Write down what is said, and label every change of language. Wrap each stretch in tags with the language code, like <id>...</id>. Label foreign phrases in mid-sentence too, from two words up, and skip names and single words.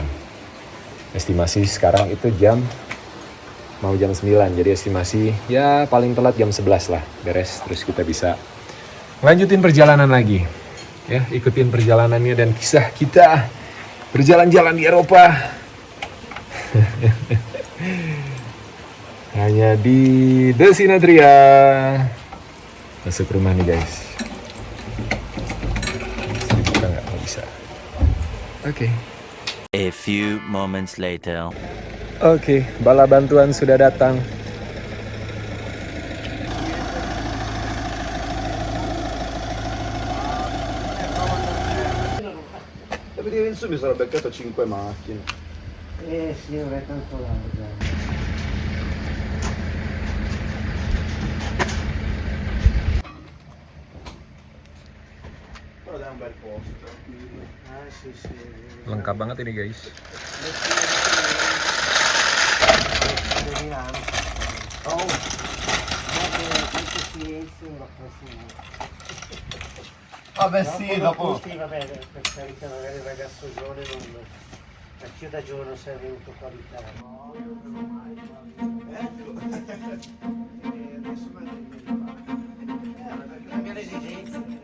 <id>Estimasi sekarang itu mau jam 9, jadi estimasi ya paling telat jam 11 lah beres, terus kita bisa lanjutin perjalanan lagi ya, ikutin perjalanannya dan kisah kita berjalan-jalan di Eropa hanya di Desinatria. Masuk rumah nih guys, bisa dibuka nggak? Nggak bisa. Oke.</id> <en>A few moments later.</en> <id>Oke, bala bantuan sudah datang.</id> <it>Perché in mi sono beccato 5 macchine. Sì, non è tanto larga. Però è un bel posto. Sì, sì.</it> <id>Lengkap banget ini guys. Oh,</id> <it>Quanto silenzio la prossima. vabbè sì, dopo. Vabbè, per carità, magari il ragazzo giovane non. Anch'io da giovane non sei venuto qua di cambia le esigenze.</it>